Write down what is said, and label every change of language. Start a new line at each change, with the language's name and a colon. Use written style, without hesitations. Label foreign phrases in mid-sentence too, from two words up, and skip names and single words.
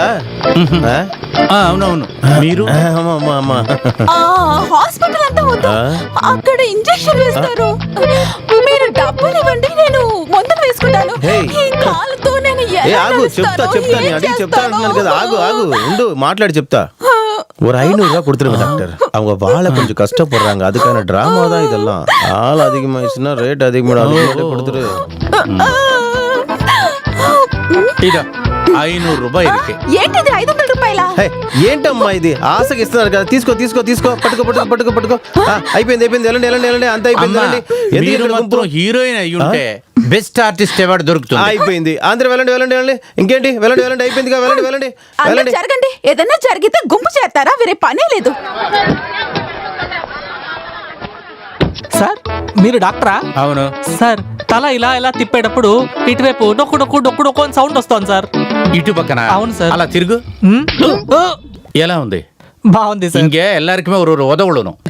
Telugu: అవునవును. మీరు? హాస్పిటల్ అంతా వద్దు, అక్కడ ఇంజెక్షన్ వేస్తారు. మీరు డబ్బులు ఇవ్వండి, నేను మందులు వేసుకుంటాను. ఈ కాలుతో నేను ఆగు, చెప్తాను అడిగి చెప్తా అంటున్నాను కదా. ఆగు ఉండు, మాట్లాడి చెప్తా.
Tamil: ஒரு 500 ரூபா கொடுத்துருங்க டாக்டர். அவங்க வாழை கொஞ்சம் கஷ்டப்படுறாங்க, அதுக்கான டிராமா தான் இதெல்லாம். ஆள் அதிகமாயிடுச்சுன்னா ரேட் அதிகமாக கொடுத்துரு.
Telugu: ఇదా 500 రూపాయలు ఇருக்கு. ఏంటిది 500 రూపాయల? ఏంటమ్మా ఇది? ఆశకి ఇస్తున్నారు కదా. తీసుకో. పట్టుకో. అయిపోయింది. వెళ్ళండి. అంత అయిపోయింది. మీరు మాత్రం హీరోయిన్ అయ్యుంటే
English: best artist award
Telugu: దొరుకుతుంది. అయిపోయింది. అందరూ వెళ్ళండి వెళ్ళండి వెళ్ళండి. ఇంకేంటి వెళ్ళండి వెళ్ళండి అయిపోయింది. వెళ్ళండి వెళ్ళండి వెళ్ళండి. జరగండి. ఏదైనా జరిగితే గుంపు చేస్తారా? వేరే పనే లేదు. సార్ మీరు డాక్టరా? అవును. సార్ తల ఇలా ఇలా తిప్పేటప్పుడు ఇటువైపు డొక్కు డొక్కు డొక్కు డొక్కు అని సౌండ్ వస్తుంది సార్. ఇటు పక్కన. అవును సార్. అలా తిరుగు. ம்? ஓ, ఎలా ఉంది? బాగుంది సార్.
Tamil: இங்க எல்லாருக்குமே ஒரு ஒரு உதவுணும்.